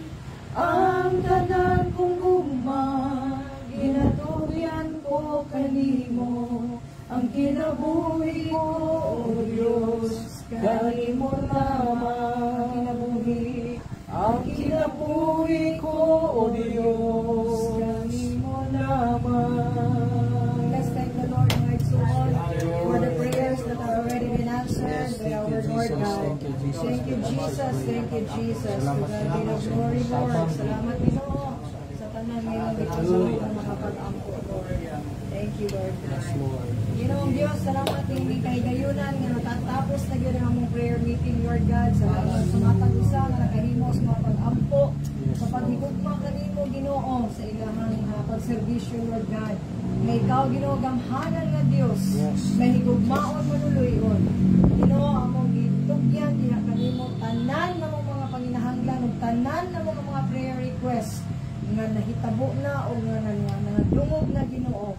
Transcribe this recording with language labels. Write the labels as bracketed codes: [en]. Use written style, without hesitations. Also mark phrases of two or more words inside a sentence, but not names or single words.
[ceb] Ang tanan kong gugma, ginatugyan ko kanimo. Ang kinabuhi ko, O Diyos, kanimo lamang. Kinabuhi, ang kinabuhi ko, O Diyos, kanimo lamang. [en] Let's thank the Lord, my soul, for the prayers that have already been answered by our Lord God. Thank you, Jesus. Thank you, Jesus. To God be the glory, Lord. [ceb] Salamat, Ginoo, sa tanan ngayong gitulong na makapag-ampo, Lord. [en] Thank you, Lord God. [ceb] Ginoong Diyos, salamat hindi kahigayunan nga [tl] natatapos na yun [ceb] ang among [en] prayer meeting, Lord God. [ceb] Salamat sa matang usa nga nakahimo sa mga pag-ampo, sa paghigugma kanimo, Ginoo, sa ilahang pagserbisyo, [en] Lord God. [ceb] May ikaw, Ginoo, gamhanan nga Diyos, may higugmaon manuluyon. Ginoo, among gitugyan, diha kanimo, tanan na mga panginahanglan, ug tanan na mga [en] prayer requests [ceb] nga nahitabo na o nga nangadungog na, Ginoo.